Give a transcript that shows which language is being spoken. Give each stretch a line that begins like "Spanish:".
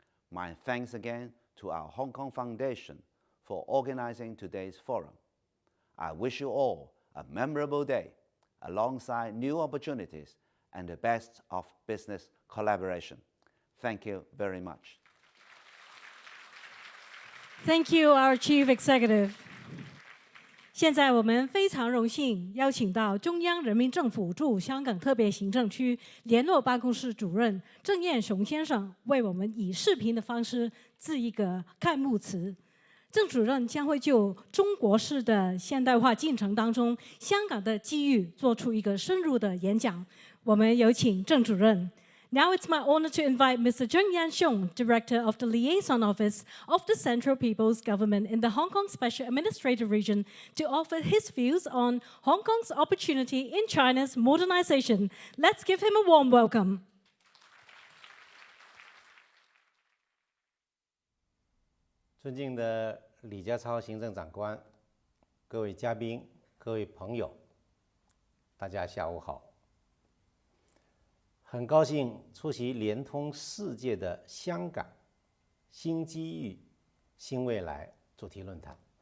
English: My thanks again to our Hong Kong Foundation for organizing today's forum. I wish you all a memorable day, alongside new opportunities and the best of business collaboration. Thank you very much. Thank you, our Chief Executive.
Chinese: 现在我们非常荣幸邀请到中央人民政府驻香港特别行政区联络办公室主任郑彦雄先生，为我们以视频的方式致一个开幕词。郑主任将会就中国式的现代化进程当中香港的机遇做出一个深入的演讲。我们有请郑主任。
English: Now it's my honor to invite Mr. Zheng Yanxiong, Director of the Liaison Office of the Central People's Government in the Hong Kong Special Administrative Region, to offer his views on Hong Kong's opportunity in China's modernization. Let's give him a warm welcome.
Chinese: 尊敬的李家超行政长官、各位嘉宾、各位朋友，大家下午好。很高兴出席联通世界的香港新机遇、新未来主题论坛。